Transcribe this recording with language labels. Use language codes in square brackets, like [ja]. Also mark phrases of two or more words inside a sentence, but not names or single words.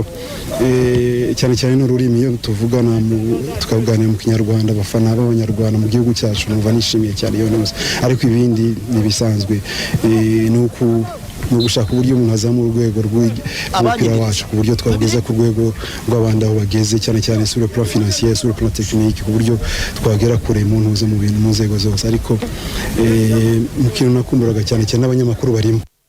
[rw] cyane n'ururimi, iyo tuvugana tukaganira mu Kinyarwanda, abafana b'Abanyarwanda mu gihugu cyacu numva nishimiye cyane iyo nose, ariko ibindi nibisanzwe ni ugushaka uburyo umuntu azamura urwego rw'umupira wacu, ku buryo twageza ku rwego rw'abandi aho bageze, cyane [fr] sur le plan financier, sur le plan technique, [rw] ku buryo twagera kure mu ntuze mu bintu mu nzego zose. Ariko mu kintu nakumburaga cyane n'abanyamakuru barimo.